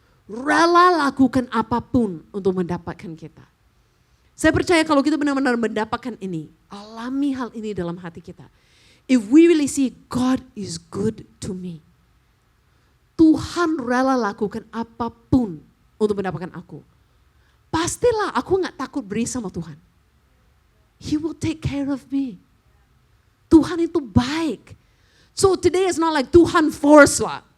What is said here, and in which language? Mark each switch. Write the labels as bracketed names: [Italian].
[Indonesian] Rela lakukan apapun untuk mendapatkan kita. Saya percaya kalau kita benar-benar mendapatkan ini, alami hal ini dalam hati kita. [English] If we really see God is good to me. [Indonesian] Tuhan rela lakukan apapun untuk mendapatkan aku. Pastilah aku gak takut beri sama Tuhan. [English] He will take care of me. [Indonesian] Tuhan itu baik. [English] So today is not like Tuhan force lah.